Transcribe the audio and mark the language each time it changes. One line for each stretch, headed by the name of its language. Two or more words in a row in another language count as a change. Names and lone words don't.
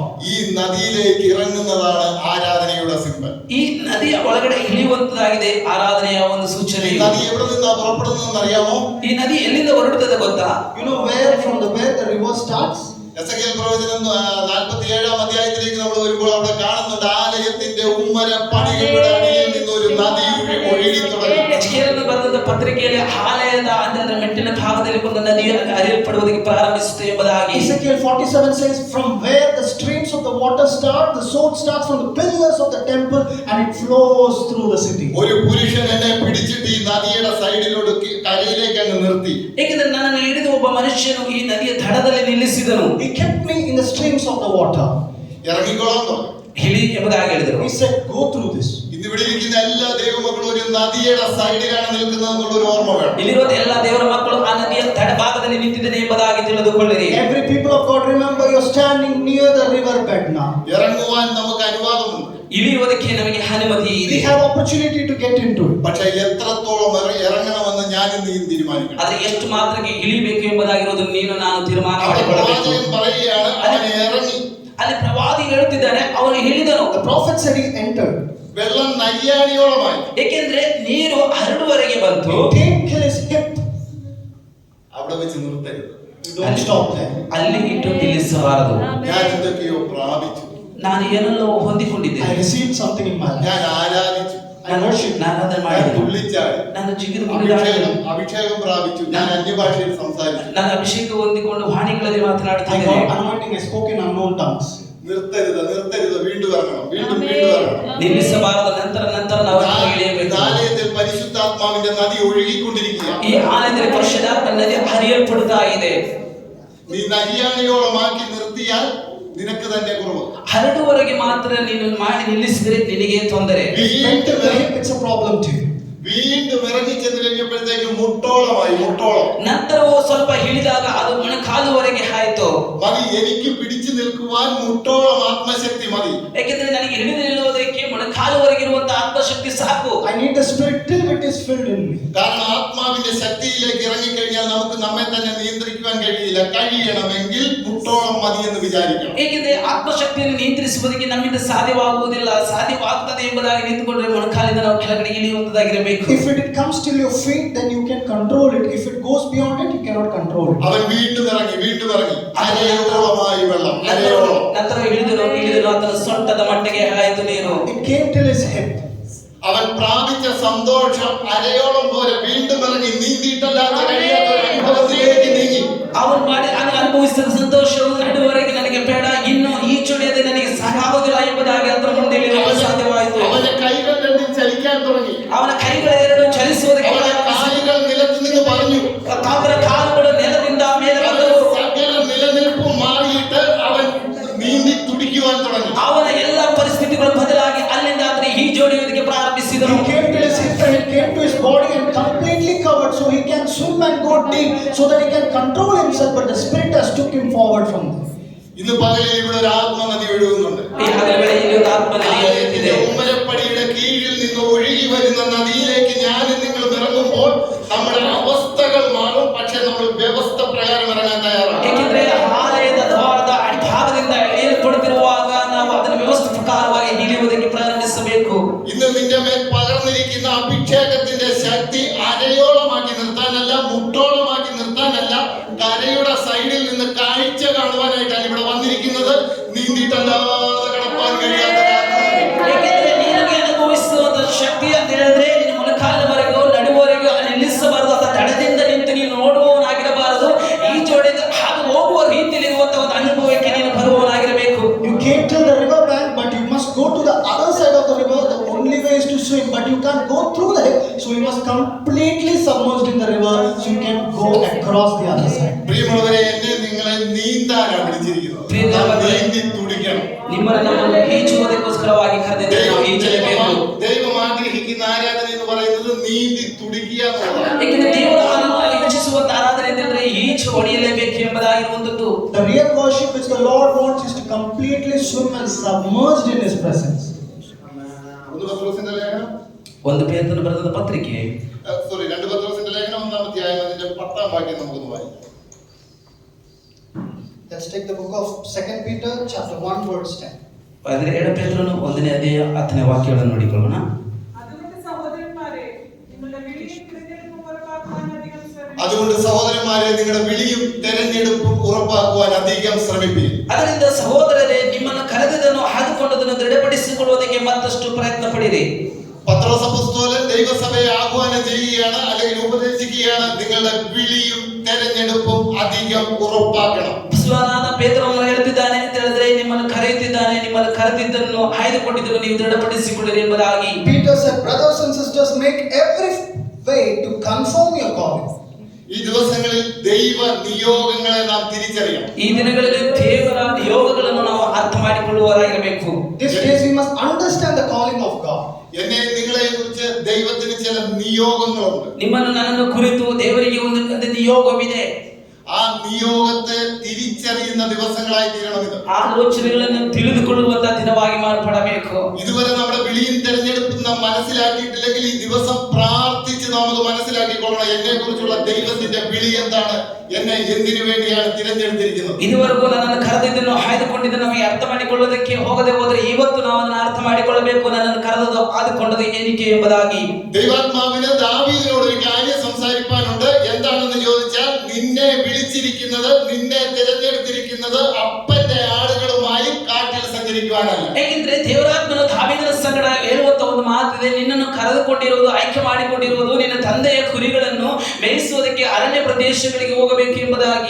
Malayalam: ഈ നദിയിലേക്ക് ഇറങ്ങുന്നതാണ് ആരാധനയുടെ സിംബൽ.
Kannada: ಈ ನದಿಯ ಒಳಗಡೆ ಇಳಿಯುವಂತದಾಗಿದೆ ಆರಾಧನೆಯ ಒಂದು ಸೂಚನೆ.
Malayalam: ഈ നദി എവിടെ നിന്നാ പുറപ്പെടുന്നതെന്ന് അറിയാമോ?
Kannada: ಈ ನದಿ ಎಲ್ಲಿಂದ ಹೊರಡುತ್ತದೆ ಗೊತ್ತಾ?
English: You know from where the river starts?
Malayalam: എസെക്കിയേൽ പ്രവചനം 47 അധ്യായത്തിലേക്ക് നമ്മൾ വരുമ്പോൾ അവിടെ കാണുന്നുണ്ട്, ആലയത്തിന്റെ ഉമ്മര പടികളുടെ അടിയിൽ നിന്ന് ഒരു നദി ഒഴുകി തുടങ്ങി.
Kannada: ಎಚೆಕಿಯೇಲನು ಬರೆದ ಪತ್ರಿಕೆಯಲ್ಲಿ ಆಲಯದ ಅಂದ್ರೆ ಮೆಟ್ಟಿನ ಭಾಗದಲ್ಲಿ ಒಂದು ನದಿಯು ಹರಿಯಲ್ಪಡುವುದಕ್ಕೆ ಪ್ರಾರಂಭಿಸುತ್ತೆ ಎಂಬುದಾಗಿ.
English: Ezekiel 47 says from where the streams of the water start, the source starts from the pillars of the temple and it flows through the city.
Malayalam: ഒരു പുരുഷൻ എന്നെ പിടിച്ചിട്ട് ഈ നദിയുടെ സൈഡിലോട്ട് കരയിലേക്ക് അങ്ങ് നിർത്തി.
Kannada: ಏಕೆಂದರೆ ನನ್ನನ್ನು ಹಿಡಿದು ಒಬ್ಬ ಮನುಷ್ಯನು ಈ ನದಿಯ ದಡದಲ್ಲಿ ನಿಲ್ಲಿಸಿದನು.
English: He kept me in the streams of the water.
Malayalam: ഇറങ്ങിക്കോളാൻ പറഞ്ഞു.
Kannada: ಇಳಿ ಎಂಬುದಾಗಿ ಹೇಳಿದರು.
English: He said go through this.
Malayalam: ഇന്നിവിടെ ഇരിക്കുന്ന എല്ലാ ദൈവമക്കളും ഒരു നദിയുടെ സൈഡിലാണ് നിൽക്കുന്നത് എന്നുള്ള ഒരു ഓർമ്മ വേണം.
Kannada: ಇಲ್ಲಿರುವ ಎಲ್ಲ ದೇವರ ಮಕ್ಕಳು ಆ ನದಿಯ ತಳಭಾಗದಲ್ಲಿ ನಿಂತಿದ್ದೇನೆ ಎಂಬುದಾಗಿ ತಿಳಿದುಕೊಳ್ಳಿರಿ.
English: Every people of God, remember you're standing near the river bed now.
Malayalam: ഇറങ്ങുവാൻ നമുക്ക് അനുവാദമുണ്ട്.
Kannada: ಇಳಿಯುವುದಕ್ಕೆ ನಮಗೆ ಅನುಮತಿ ಇದೆ.
English: We have opportunity to get into it.
Malayalam: പക്ഷേ എത്രത്തോളം ഇറങ്ങണമെന്ന് ഞാൻ നീ തീരുമാനിക്കണം.
Kannada: ಆದ್ರೆ ಎಷ್ಟು ಮಾತ್ರಕ್ಕೆ ಇಳಿಬೇಕು ಎಂಬುದಾಗಿರೋದು ನೀನು ನಾನು ತೀರ್ಮಾನ ಮಾಡಿಕೊಳ್ಳಬೇಕು.
Malayalam: പ്രവാചകൻ പറയുകയാണ്, അവൻ ഇറങ്ങി.
Kannada: ಅಲ್ಲಿ ಪ್ರವಾದಿ ಹೇಳುತ್ತಿದ್ದಾನೆ, ಅವನು ಇಳಿದನು.
English: The prophet said he entered.
Malayalam: വെള്ളം നയ്യാണിയോളമായി.
Kannada: ಏಕೆಂದ್ರೆ ನೀರು ಹರಡುವರೆಗೆ ಬಂತು.
English: It came till his hip.
Malayalam: അവിടെ വെച്ച് നിർത്തരുത്.
English: You don't stop there.
Kannada: ಅಲ್ಲಿ ಇಟ್ಟು ನಿಲ್ಲಿಸಬಾರದು.
Malayalam: ഞാൻ എന്തൊക്കെയോ പ്രാപിച്ചു.
Kannada: ನಾನು ಏನಲ್ಲೋ ಹೊಂದಿಕೊಂಡಿದ್ದೇನೆ.
English: I received something in my life.
Malayalam: ഞാൻ ആരാധിച്ചു.
Kannada: ನಾನು ಅದನ್ನು
Malayalam: ഞാൻ
Kannada: ಮಾಡಿದೆ.
Malayalam: തുള്ളിച്ചാടി.
Kannada: ನಾನು ಜಿಗಿದು ಕುಣಿದಾಡಿದೆ.
Malayalam: അഭിഷേകം പ്രാപിച്ചു. ഞാൻ അന്യഭാഷയിൽ സംസാരിച്ചു.
Kannada: ನಾನು ಅಭಿಷೇಕ ಹೊಂದಿಕೊಂಡು ವಾಣಿಗಳಲ್ಲಿ
English: I
Kannada: ಮಾತನಾಡುತ್ತಿದ್ದೇನೆ.
English: got anointing. I spoke in unknown tongues.
Malayalam: നിർത്തരുത്, നിർത്തരുത്, വീണ്ടും ഇറങ്ങണം, വീണ്ടും ഇറങ്ങണം.
Kannada: ನಿಲ್ಲಿಸಬಾರದು. ನಂತರ ನಾವು ಇಳಿಯಬೇಕು.
Malayalam: ആലയത്തിൽ പരിശുദ്ധാത്മാവിന്റെ നദി ഒഴുകിക്കൊണ്ടിരിക്കുക.
Kannada: ಈ ಆಲಯದಲ್ಲಿ ಪರಿಶುದ್ಧಾತ್ಮ ನದಿ ಹರಿಯಲ್ಪಡುತ್ತಾ ಇದೆ.
Malayalam: നീ നയ്യാണിയോളമാക്കി നിർത്തിയാൽ നിനക്ക് തന്നെ കുറവ്.
Kannada: ಹರಡುವರೆಗೆ ಮಾತ್ರ ನೀನು ಮಾಡಿ ನಿಲ್ಲಿಸಿದರೆ ನಿನಗೆ ತೊಂದರೆ.
English: It's a problem to you.
Malayalam: വീണ്ടും ഇറങ്ങി ചെന്ന് കഴിഞ്ഞപ്പോഴത്തേക്ക് മുട്ടോളമായി.
Kannada: ನಂತರವೂ ಸ್ವಲ್ಪ ಇಳಿದಾಗ ಅದು ಮೊಣಕಾಲುವರೆಗೆ ಆಯ್ತು.
Malayalam: മതി, എനിക്ക് പിടിച്ചു നിൽക്കുവാൻ മുട്ടോളം ആത്മശക്തി മതി.
Kannada: ಯಾಕೆಂದ್ರೆ ನನಗೆ ಹಿಡಿದು ನಿಲ್ಲುವುದಕ್ಕೆ ಮೊಣಕಾಲುವರೆಗೆ ಇರುವಂತಹ ಆತ್ಮಶಕ್ತಿ ಸಾಕು.
English: I need the spirit till it is filled in me.
Malayalam: കാരണം ആത്മാവിന്റെ ശക്തിയിലേക്ക് ഇറങ്ങിക്കഴിഞ്ഞാൽ നമുക്ക് നമ്മെ തന്നെ നിയന്ത്രിക്കുവാൻ കഴിയില്ല. കഴിയണമെങ്കിൽ മുട്ടോളം മതി എന്ന് വിചാരിക്കണം.
Kannada: ಏಕೆಂದ್ರೆ ಆತ್ಮಶಕ್ತಿಯನ್ನು ನಿಯಂತ್ರಿಸುವುದಕ್ಕೆ ನಮ್ಮಿಂದ ಸಾಧ್ಯವಾಗುವುದಿಲ್ಲ. ಸಾಧ್ಯವಾಗುತ್ತದೆ ಎಂಬುದಾಗಿ ನಿಂತುಕೊಂಡ್ರೆ ಮೊಣಕಾಲಿಂದ ನಾವು ಕೆಳಗಡೆ ಇಳಿಯುವಂತದಾಗಿರಬೇಕು.
English: If it comes till your feet, then you can control it. If it goes beyond it, you cannot control it.
Malayalam: അവൻ വീണ്ടും ഇറങ്ങി. അരയോളമായി വെള്ളം, അരയോളം.
Kannada: ನಂತರ ഇಳಿದನು ಆತನ ಸೊಂಟದ ಮಟ್ಟಿಗೆ ಆಯಿತು ನೀರು.
English: It came till his hip.
Malayalam: അവൻ പ്രാപിച്ച സന്തോഷം അരയോളം പോലെ വീണ്ടും ഇറങ്ങി നീന്തിയിട്ടല്ലാതെ കഴിയാത്ത ഒരു അനുഭവത്തിലേക്ക് നീങ്ങി.
Kannada: ಅವನು ಅನುಭವಿಸಿದ ಸಂತೋಷವು ನಡುವರೆಗೆ ನನಗೆ ಬೇಡ, ಇನ್ನು ಈ ಚುಡಿಯದೆ ನನಗೆ ಸಾಕಾಗುವುದಿಲ್ಲ ಎಂಬುದಾಗಿ ಅದರ ಮುಂದೆ ಇಳಿಯಲು ಸಾಧ್ಯವಾಯಿತು.
Malayalam: അവന്റെ കൈകൾ രണ്ടും ചലിക്കാൻ തുടങ്ങി.
Kannada: ಅವನ ಕೈಗಳೆರಡು ಚಲಿಸುವುದಕ್ಕೆ
Malayalam: അവന്റെ കാലുകൾ നിലത്ത് നിന്ന് പറഞ്ഞു.
Kannada: ಅವನ ಕಾಲುಗಳು ನೆಲದಿಂದ ಮೇಲೆ ಬಂದವು.
Malayalam: സകല നിലനിൽപ്പും മാറിയിട്ട് അവൻ നീന്തി തുടിക്കുവാൻ തുടങ്ങി.
Kannada: ಅವನ ಎಲ್ಲ ಪರಿಸ್ಥಿತಿಗಳು ಬದಲಾಗಿ ಅಲ್ಲಿಂದ ಆತನ ಈಜೋಡಿಯುವುದಕ್ಕೆ ಪ್ರಾರಂಭಿಸಿದನು.
English: He came till his hip and it came to his body and completely covered, so he can swim and go deep, so that he can control himself. But the spirit has took him forward from there.
Malayalam: ഇന്ന് പകലിൽ ഇവിടെ ഒരു ആത്മനദി ഒഴുകുന്നുണ്ട്.
Kannada: ಈ ಹಗಲುಗಳಲ್ಲಿ ಒಂದು ಆತ್ಮನದಿ ಹರಿಯುತ್ತಿದೆ.
Malayalam: ഉമ്മരപ്പടിയുടെ കീഴിൽ നിന്ന് ഒഴുകി വരുന്ന നദിയിലേക്ക് ഞാനും നിങ്ങളും ഇറങ്ങുമ്പോൾ നമ്മുടെ അവസ്ഥകൾ മാറും. പക്ഷെ നമ്മൾ വ്യവസ്ഥ പ്രകാരം ഇറങ്ങാൻ തയ്യാറാണ്.
Kannada: ಏಕೆಂದ್ರೆ ಆಲಯದ ದ್ವಾರದ ಅಡಿಭಾಗದಿಂದ ಇಳಿಯಲ್ಪಡುತ್ತಿರುವಾಗ ನಾವು ಅದನ್ನು ವ್ಯವಸ್ಥೆ ಪ್ರಕಾರವಾಗಿ ಇಳಿಯುವುದಕ್ಕೆ ಪ್ರಾರಂಭಿಸಬೇಕು.
Malayalam: ഇന്ന് നിന്റെ മേൽ പകർന്നിരിക്കുന്ന അഭിഷേകത്തിന്റെ ശക്തി അരയോളമാക്കി നിർത്താനല്ല, മുട്ടോളമാക്കി നിർത്താനല്ല, കരയുടെ സൈഡിൽ നിന്ന് കാഴ്ച കാണുവാനായിട്ടാണ് ഇവിടെ വന്നിരിക്കുന്നത്. നീന്തിയിട്ടല്ലാതെ കടപ്പാൻ കഴിയാത്ത
Kannada: ಏಕೆಂದ್ರೆ ನಿನಗೆ ಅನುಭವಿಸುವಂತ ಶಕ್ತಿ ಅಂತ ಹೇಳಿದ್ರೆ ನಿನ್ನ ಮೊಣಕಾಲಿನವರೆಗೂ ನಡುವರೆಗೂ ನಿಲ್ಲಿಸಬಾರದು. ಅಥವಾ ದಡದಿಂದ ನಿಂತು ನೀನು ನೋಡುವವನಾಗಿರಬಾರದು. ಈ ಜೋಡಿಯಿಂದ ಹಾಗೆ ಹೋಗುವ ರೀತಿಯಲ್ಲಿ ಇರುವಂತಹ ಒಂದು ಅನುಭವಕ್ಕೆ ನೀನು ಬರುವವನಾಗಿರಬೇಕು.
English: You came till the river bank, but you must go to the other side of the river. The only way is to swim, but you can't go through the hip, so you must completely submerged in the river, so you can cross the other side.
Malayalam: പ്രിയമുള്ളവരെ, എന്നെ നിങ്ങളെ നീന്താനാണ് വിളിച്ചിരിക്കുന്നത്. നാം നീന്തി തുടിക്കണം.
Kannada: ನಿಮ್ಮನ್ನು ನಮ್ಮನ್ನು ಈಜುವುದಕ್ಕೋಸ್ಕರವಾಗಿ ಕರೆದಿದ್ದೇವೆ. ನಾವು ಈಜಲೇಬೇಕು.
Malayalam: ദൈവം ആഗ്രഹിക്കുന്ന ആരാധന എന്ന് പറയുന്നത് നീന്തി തുടിക്കുക എന്നുള്ളതാണ്.
Kannada: ಏಕೆಂದರೆ ದೇವರು ನಮ್ಮನ್ನು ಇಚ್ಛಿಸುವಂತ ಆರಾಧನೆ ಎಂದರೆ ಈಜು ಹೊಡೆಯಲೇಬೇಕು ಎಂಬುದಾಗಿರುವಂತದ್ದು.
English: The real worship which the Lord wants is to completely swim and submerged in His presence.
Malayalam: ഒന്ന് പത്രോസിന്റെ ലേഖനം,
Kannada: ಒಂದು ಪೇತ್ರನು ಬರೆದ ಪತ್ರಿಕೆ
Malayalam: രണ്ട് പത്രോസിന്റെ ലേഖനം 1-ാം അധ്യായം അതിന്റെ 10-ാം വാക്യം നമുക്കൊന്ന് വായിക്കാം.
English: Let's take the book of 2 Peter chapter 1 verse 10.
Kannada: അതിൽ 2 ಪೇತ್ರನು 1ನೇ ಅಧ್ಯಾಯ 10ನೇ ವಾಕ್ಯಗಳನ್ನು ನೋಡಿಕೊಳ್ಳೋಣ.
Malayalam: അതുകൊണ്ട് സഹോദരന്മാരെ, നിങ്ങളുടെ വിളിയും തിരഞ്ഞെടുപ്പും ഉറപ്പാക്കുവാൻ അധികം ശ്രമിക്കുക. അതുകൊണ്ട് സഹോദരന്മാരെ, നിങ്ങളുടെ വിളിയും തെരഞ്ഞെടുപ്പും ഉറപ്പാക്കുവാൻ അധികം ശ്രമിപ്പിൻ.
Kannada: ಅದರಿಂದ ಸಹೋದರರೇ, ನಿಮ್ಮನ್ನು ಕರೆದದನ್ನು ಹಾದುಕೊಂಡದನ್ನು ದೃಢಪಡಿಸಿಕೊಳ್ಳುವುದಕ್ಕೆ ಮತ್ತಷ್ಟು ಪ್ರಯತ್ನ ಪಡಿರಿ.
Malayalam: പത്രോസ് അപ്പോസ്തലൻ ദൈവസഭയെ ആഹ്വാനം ചെയ്യുകയാണ്, അല്ലെങ്കിൽ ഉപദേശിക്കുകയാണ്, നിങ്ങളുടെ വിളിയും തെരഞ്ഞെടുപ്പും അധികം ഉറപ്പാക്കണം.
Kannada: ವಿಶ್ವಾನಾದ ಪೇತ್ರನು ಹೇಳುತ್ತಿದ್ದಾನೆ ಅಂತ ಹೇಳಿದ್ರೆ, ನಿಮ್ಮನ್ನು ಕರೆಯುತ್ತಿದ್ದಾನೆ, ನಿಮ್ಮನ್ನು ಕರೆದಿದ್ದನ್ನು ಆಯ್ದುಕೊಂಡಿದ್ದನ್ನು ನೀವು ದೃಢಪಡಿಸಿಕೊಳ್ಳಿರಿ ಎಂಬುದಾಗಿ.
English: Peter said, brothers and sisters, make every way to confirm your calling.
Malayalam: ഈ ദിവസങ്ങളിൽ ദൈവ നിയോഗങ്ങളെ നാം തിരിച്ചറിയണം.
Kannada: ಈ ದಿನಗಳಲ್ಲಿ ದೇವರ ನಿಯೋಗಗಳನ್ನು ನಾವು ಅರ್ಥ ಮಾಡಿಕೊಳ್ಳುವವರಾಗಿರಬೇಕು.
English: These days we must understand the calling of God.
Malayalam: എന്നെ നിങ്ങളെ കുറിച്ച് ദൈവത്തിന് ചില നിയോഗങ്ങളുണ്ട്.
Kannada: ನಿಮ್ಮನ್ನು ನನ್ನನ್ನು ಕುರಿತು ದೇವರಿಗೆ ಒಂದು ನಿಯೋಗವಿದೆ.
Malayalam: ആ നിയോഗത്തെ തിരിച്ചറിയുന്ന ദിവസങ്ങളായി തീരണം ഇത്.
Kannada: ಆಲೋಚನೆಗಳನ್ನು ತಿಳಿದುಕೊಳ್ಳುವಂತ ದಿನವಾಗಿ ಮಾರ್ಪಡಬೇಕು.
Malayalam: ഇതുവരെ നമ്മുടെ വിളിയും തെരഞ്ഞെടുപ്പും നാം മനസ്സിലാക്കിയിട്ടില്ലെങ്കിൽ ഈ ദിവസം പ്രാർത്ഥിച്ച് നാം അത് മനസ്സിലാക്കിക്കൊള്ളണം. എന്നെ കുറിച്ചുള്ള ദൈവത്തിന്റെ വിളി എന്താണ്, എന്നെ എന്തിനു വേണ്ടിയാണ് തിരഞ്ഞെടുത്തിരിക്കുന്നത്.
Kannada: ಇದುವರೆಗೂ ನನ್ನನ್ನು ಕರೆದಿದ್ದನ್ನು ಆಯ್ದುಕೊಂಡಿದ್ದನ್ನು ನಮಗೆ ಅರ್ಥ ಮಾಡಿಕೊಳ್ಳೋದಕ್ಕೆ ಹೋಗದೆ ಹೋದರೆ ಇವತ್ತು ನಾವು ಅದನ್ನು ಅರ್ಥ ಮಾಡಿಕೊಳ್ಳಬೇಕು. ನನ್ನನ್ನು ಕರೆದದ್ದು ಆದುಕೊಂಡದ್ದು ಏನಕ್ಕೆ ಎಂಬುದಾಗಿ.
Malayalam: ദൈവാത്മാവിന് ദാവീദിനോട് ഒരു കാര്യം സംസാരിക്കാനുണ്ട്. എന്താണെന്ന് ചോദിച്ചാൽ, നിന്നെ വിളിച്ചിരിക്കുന്നത്, നിന്നെ തിരഞ്ഞെടുത്തിരിക്കുന്നത് അപ്പന്റെ ആടുകളുമായി കാട്ടിൽ സഞ്ചരിക്കുവാനല്ല.
Kannada: ಏಕೆಂದ್ರೆ ದೇವರಾತ್ಮನ ದಾವೀದನ ಸಂಗಡ ಹೇಳುವಂತ ಒಂದು ಮಾತಿದೆ, ನಿನ್ನನ್ನು ಕರೆದುಕೊಂಡಿರುವುದು, ಆಯ್ಕೆ ಮಾಡಿಕೊಂಡಿರುವುದು ನಿನ್ನ ತಂದೆಯ ಕುರಿಗಳನ್ನು ಮೇಯಿಸುವುದಕ್ಕೆ ಅರಣ್ಯ ಪ್ರದೇಶಗಳಿಗೆ ಹೋಗಬೇಕು ಎಂಬುದಾಗಿ.